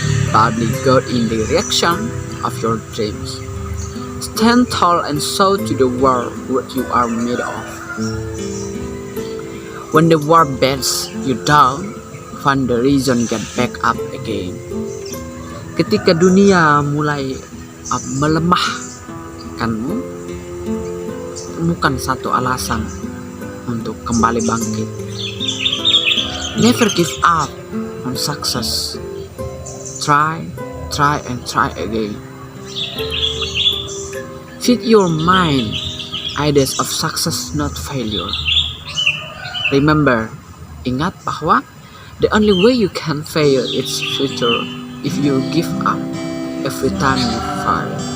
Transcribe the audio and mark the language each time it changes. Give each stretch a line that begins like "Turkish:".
English: Boldly go in the direction of your dreams. Stand tall and show to the world what you are made of. When the world beats you down, find the reason get back up again.
Indonesian: Ketika dunia mulai melemahkanmu, temukan satu alasan untuk kembali bangkit.
English: Never give up on success. Try and try again. Feed your mind ideas of success, not failure. Remember,
Indonesian: ingat bahwa
English: the only way you can fail is future if you give up every time you fail.